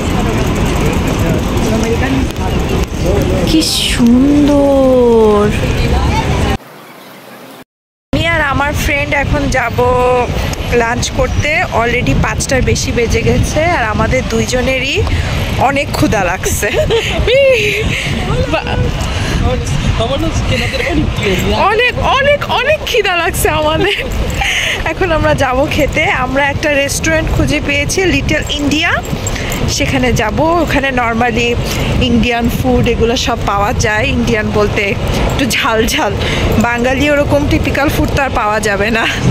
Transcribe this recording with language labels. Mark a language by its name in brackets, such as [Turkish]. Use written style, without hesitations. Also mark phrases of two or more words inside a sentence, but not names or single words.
[Bangla] কি সুন্দর। আমি আর আমার ফ্রেন্ড এখন যাব লাঞ্চ করতে। অলরেডি 5টার বেশি বেজে গেছে, আর আমাদের দুইজনেরই অনেক ক্ষুধা লাগছে। [Spanish] Vámonos, que no tenemos ni prioridad. [Bangla] অনেক অনেক অনেক খিদা লাগছে আমাদের। এখন আমরা যাব খেতে। আমরা একটা রেস্টুরেন্ট খুঁজে পেয়েছি, লিটল ইন্ডিয়া। সেখানে যাব। ওখানে নর্মালি [English] Indian food [Bangla] এগুলো সব পাওয়া যায়। ইন্ডিয়ান বলতে একটু ঝাল ঝাল, বাঙালি ওরকম [English] typical food [Bangla] তো আর পাওয়া যাবে না।